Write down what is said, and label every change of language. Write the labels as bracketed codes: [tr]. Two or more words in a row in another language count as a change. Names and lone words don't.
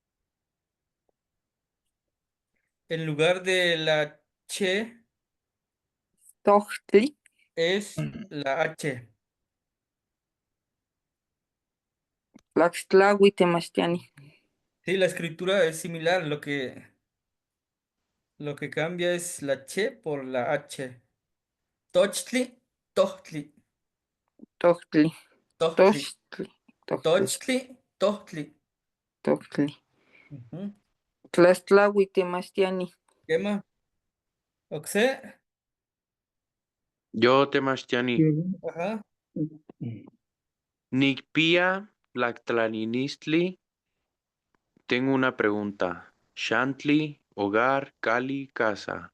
[es] En lugar de la che [nah] Tochtli. [es] es la H. [nah] Tlaxtlahui Temastiani. [es] Sí, la escritura es similar. Lo que cambia es la che por la H. [nah] Tochtli, tochtli, Tochtli. tochtli, Tochtli. tochtli, tochtli. Tochtli. Ujú. Tlaxtlahui Temastiani. [es] ¿Qué más? Oxe. [nah] Yo, Temastiani. Ajá. Nicpia Tlactlanilistli. [es] Tengo una pregunta. Shantli, hogar, Cali, casa.